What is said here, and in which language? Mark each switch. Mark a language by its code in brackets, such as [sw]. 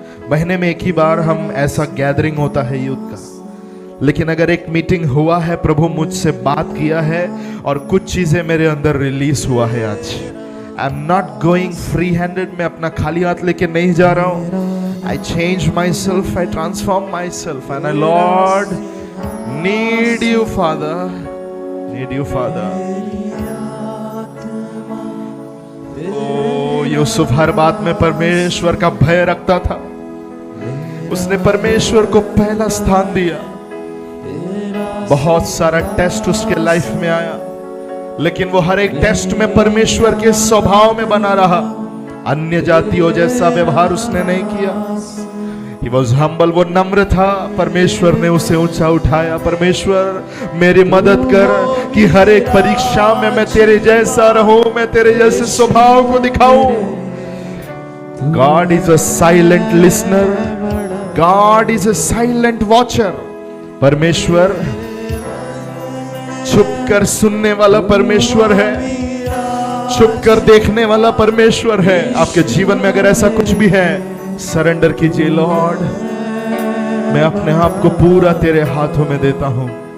[hi] महीने में एक ही बार हम ऐसा गैदरिंग होता है यूथ का, लेकिन अगर एक मीटिंग हुआ है, प्रभु मुझसे बात किया है और कुछ चीजें मेरे अंदर रिलीज हुआ है आज। [en] I am not going free handed, [hi] मैं अपना खाली हाथ लेके नहीं जा रहा हूं। [en] I change myself, I transform myself, and I, Lord, need you, Father. Need you, Father. [hi] ओ यूसुफ हर बात में परमेश्वर का भय रखता था। उसने परमेश्वर को पहला स्थान दिया। बहुत सारा टेस्ट उसके लाइफ में आया, लेकिन वो हर एक टेस्ट में परमेश्वर के स्वभाव में बना रहा। अन्य जातियों जैसा व्यवहार उसने नहीं किया। [en] He was humble, [hi] वो नम्र था। परमेश्वर ने उसे ऊंचा उठाया। परमेश्वर मेरी मदद कर कि हर एक परीक्षा में मैं तेरे जैसा रहूं, मैं तेरे जैसे स्वभाव को दिखाऊं। [en] God is a silent listener. God is a silent watcher. [hi] परमेश्वर छुप कर सुनने वाला परमेश्वर है, छुप कर देखने वाला परमेश्वर है। आपके जीवन में अगर ऐसा कुछ भी है, सरेंडर कीजिए। लॉर्ड, मैं अपने आप को पूरा तेरे हाथों में देता हूं।